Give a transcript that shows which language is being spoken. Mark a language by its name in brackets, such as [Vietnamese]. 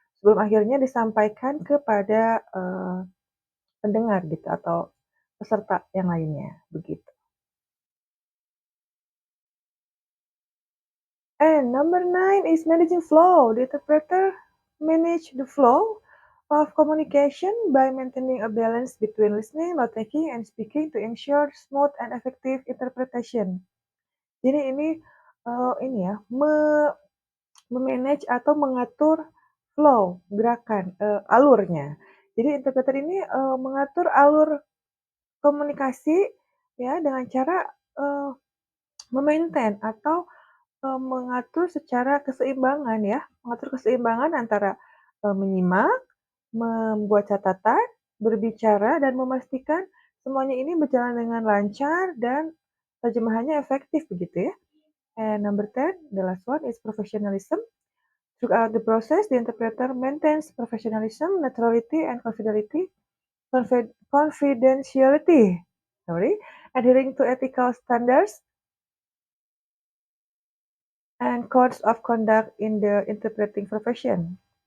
[Indonesian] Sebelum akhirnya disampaikan kepada, pendengar gitu atau peserta yang lainnya, begitu. [English] And number 9 is managing flow. The interpreter manage the flow of communication by maintaining a balance between listening, note-taking, and speaking to ensure smooth and effective interpretation. [Indonesian] Jadi ini, ini ya, me-manage atau mengatur flow, gerakan, alurnya. Jadi interpreter ini, mengatur alur komunikasi ya dengan cara, me-maintain atau, mengatur secara keseimbangan ya, mengatur keseimbangan antara, menyimak, membuat catatan, berbicara, dan memastikan semuanya ini berjalan dengan lancar dan terjemahannya efektif begitu ya. [English] And number 10, the last one is professionalism. Throughout the process, the interpreter maintains professionalism, neutrality, and confidentiality, sorry, adhering to ethical standards and codes of conduct in the interpreting profession.